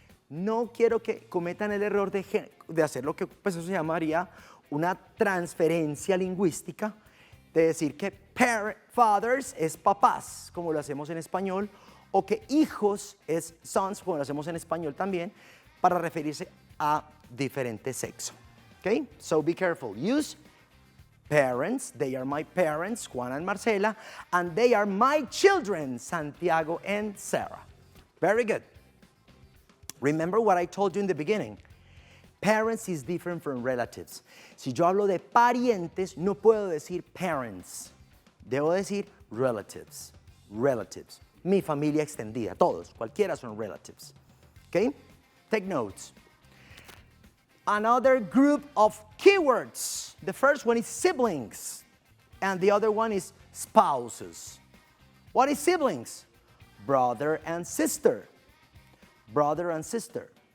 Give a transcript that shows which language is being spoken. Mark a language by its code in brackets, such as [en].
[es] No quiero que cometan el error de hacer lo que pues eso se llamaría una transferencia lingüística, de decir que fathers es papás, como lo hacemos en español, o que hijos es sons, como lo hacemos en español también, para referirse a diferente sexo. [en] Okay? So be careful. Use parents, they are my parents, Juan and Marcela, and they are my children, Santiago and Sarah. Very good. Remember what I told you in the beginning. Parents is different from relatives. [es] Si yo hablo de parientes, no puedo decir parents. Debo decir relatives. Relatives. Mi familia extendida, todos, cualquiera son relatives. [en] Okay? Take notes. Another group of keywords. The first one is siblings, and the other one is spouses. What is siblings? Brother and sister. Brother and sister.